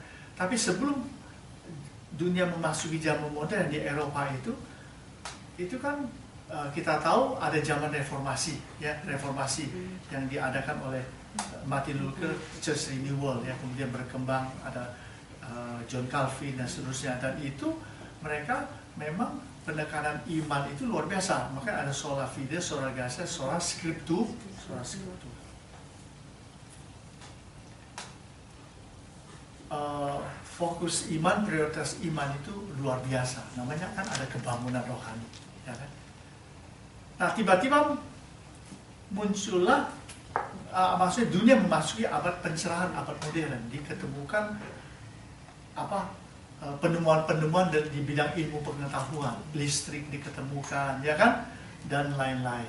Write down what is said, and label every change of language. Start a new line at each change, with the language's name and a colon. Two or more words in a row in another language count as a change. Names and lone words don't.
Indonesian: Tapi sebelum dunia memasuki zaman modern di Eropa itu kan kita tahu ada zaman reformasi, ya, reformasi yang diadakan oleh Martin Luther,
English: Church Renewal,
Indonesian: ya, kemudian berkembang ada John Calvin dan seterusnya, dan itu mereka memang penekanan iman itu luar biasa. Makanya ada
Latin: sola fide, sola gratia, sola scriptura.
Indonesian: Fokus iman, prioritas iman itu luar biasa. Namanya kan ada kebangunan rohani, ya kan? Nah, tiba-tiba muncullah maksudnya dunia memasuki abad pencerahan, abad modern, diketemukan penemuan-penemuan di bidang ilmu pengetahuan, listrik diketemukan, ya kan, dan lain-lain.